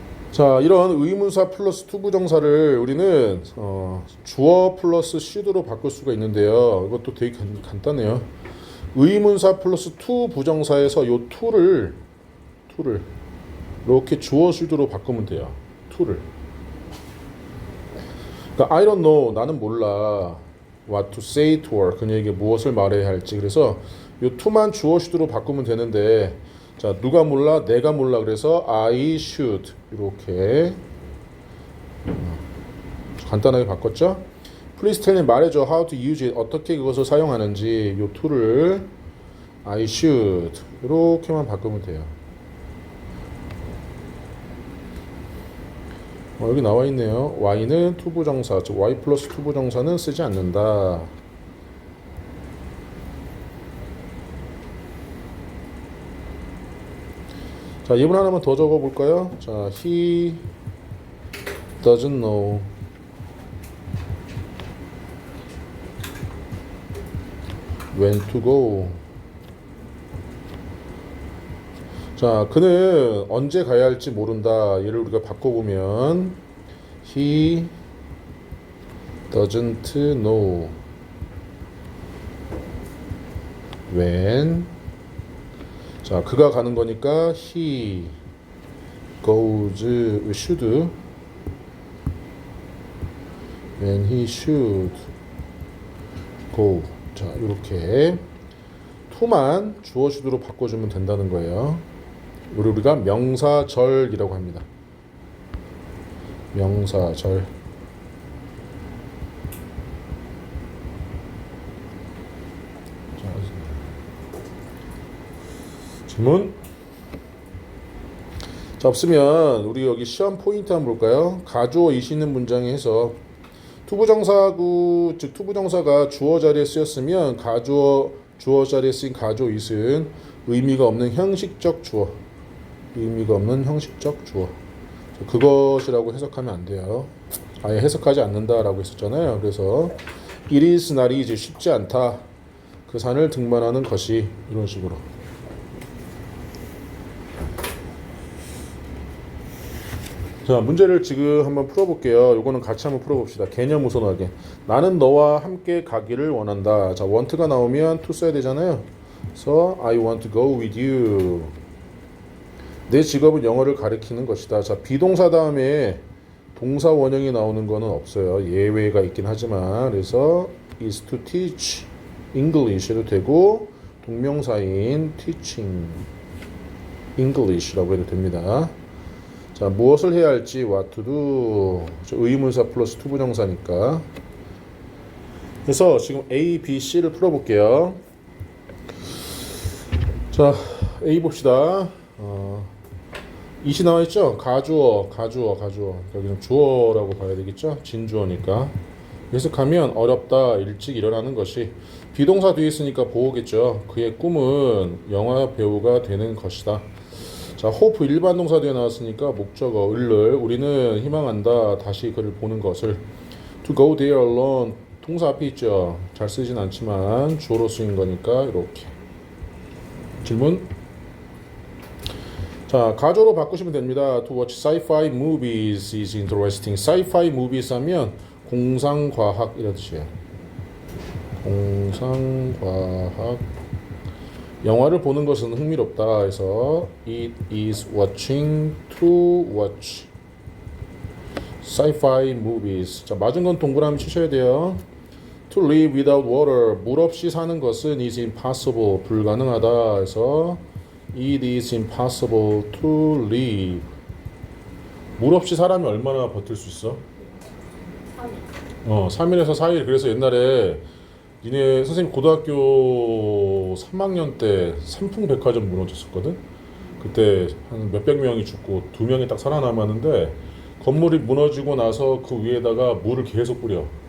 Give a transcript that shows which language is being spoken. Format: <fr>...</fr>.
<ko>자, 이런 의문사 플러스 투부정사를 우리는 주어 플러스 should로 바꿀 수가 있는데요. 이것도 되게 간단해요. 의문사 플러스 to 부정사에서 요 to를 이렇게 주어 should로 바꾸면 돼요. to를. 그러니까</ko> <en>I don't know,</en> <ko>나는 몰라.</ko> <en>what to say to her,</en> <ko>그녀에게 무엇을 말해야 할지. 그래서 요 to만 주어 should로 바꾸면 되는데, 자, 누가 몰라? 내가 몰라. 그래서</ko> <en>I should</en> <ko>이렇게 간단하게 바꿨죠.</ko> <en>Please tell me,</en> <ko>말해줘.</ko> <en>How to use it,</en> <ko>어떻게 그것을 사용하는지. 요 to를</ko> <en>I should</en> <ko>이렇게만 바꾸면 돼요. 여기 나와 있네요. y는 투부정사, 즉 y 플러스 투부정사는 쓰지 않는다. 자, 예문 하나만 더 적어 볼까요?</ko> <en>자, he doesn't know when to go.</en> <ko>자, 그는 언제 가야 할지 모른다. 얘를 우리가 바꿔보면</ko> <en>he doesn't know when. 자,</en> <ko>그가 가는 거니까</ko> <en>he goes should when he should go.</en> <ko>자, 이렇게 to만 주어 should로 바꿔주면 된다는 거예요. 우리가 명사절이라고 합니다. 명사절. 자, 질문. 자, 없으면 우리 여기 시험 포인트 한번 볼까요? 가주어 이시 있는 문장에 해서 투부정사구 즉 투부정사가 주어 자리에 쓰였으면 주어 자리에 쓰인 가주어 이은 의미가 없는 형식적 주어. 의미가 없는 형식적 주어. 그것이라고 해석하면 안 돼요. 아예 해석하지 않는다라고 했었잖아요.</ko> <en>그래서 it is not easy</en> <ko>쉽지 않다. 그 산을 등반하는 것이 이런 식으로. 자, 문제를 지금 한번 풀어볼게요. 요거는 같이 한번 풀어봅시다. 개념 우선하게. 나는 너와 함께 가기를 원한다. 자, want가 나오면 to 써야 되잖아요.</ko> <en>그래서 I want to go with you.</en> <ko>내 직업은 영어를 가르치는 것이다. 자, 비동사 다음에 동사 원형이 나오는 거는 없어요. 예외가 있긴 하지만. 그래서</ko> <en>is to teach English</en> <ko>도 되고 동명사인</ko> <en>teaching English</en> <ko>라고 해도 됩니다. 자, 무엇을 해야 할지</ko> <en>what to do.</en> <ko>의문사 플러스 투부정사니까. 그래서 지금 A, B, C를 풀어볼게요. 자, A 봅시다. 이시 나와 있죠? 가주어. 여기는 주어라고 봐야 되겠죠? 진주어니까. 해석하면 어렵다, 일찍 일어나는 것이. 비동사 뒤에 있으니까 보호겠죠. 그의 꿈은 영화 배우가 되는 것이다. 자, hope 일반 동사 뒤에 나왔으니까 목적어 을을 우리는 희망한다. 다시 그를 보는 것을.</ko> <en>to go there alone</en> <ko>동사 앞에 있죠. 잘 쓰진 않지만 주어로 쓰인 거니까 이렇게. 질문. 자, 가조로 바꾸시면 됩니다.</ko> <en>To watch sci-fi movies is interesting.</en> <ko>sci-fi movies 하면 공상과학 이런 뜻이에요. 공상과학. 영화를 보는 것은 흥미롭다.</ko> <en>해서 it is watching to watch sci-fi movies.</en> <ko>자, 맞은 건 동그라미 치셔야 돼요.</ko> <en>To live without water.</en> <ko>물 없이 사는 것은</ko> <en>is impossible.</en> <ko>불가능하다.</ko> <en>해서 it is impossible to live.</en> <ko>물 없이 사람이 얼마나 버틸 수 있어? 3일. 3일에서 4일. 그래서 옛날에 니네 선생님 고등학교 3학년 때 삼풍백화점 무너졌었거든. 그때 한 몇백 명이 죽고 2명이 딱 살아남았는데 건물이 무너지고 나서 그 위에다가 물을 계속 뿌려.</ko>